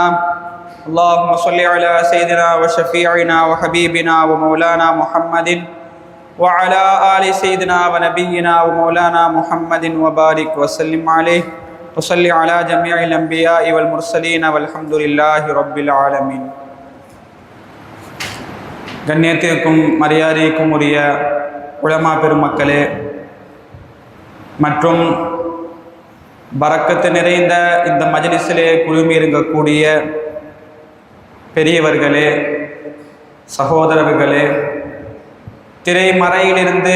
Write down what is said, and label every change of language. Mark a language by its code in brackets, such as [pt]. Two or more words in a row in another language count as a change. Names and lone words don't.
[ar] اللهم صل على سيدنا وشفيعنا وحبيبنا ومولانا محمد وعلى آل سيدنا ونبينا ومولانا محمد وبارك وسلم عليه وصل على جميع الأنبياء والمرسلين والحمد لله رب العالمين. [ta] கண்ணியத்திற்கும் மரியாதைக்கும் உரிய உலமா பெருமக்களே மற்றும் பரக்கத்து நிறைந்த இந்த மஜ்லிஸிலே குழுமியிருக்கக்கூடிய பெரியவர்களே, சகோதரர்களே, திரைமறையிலிருந்து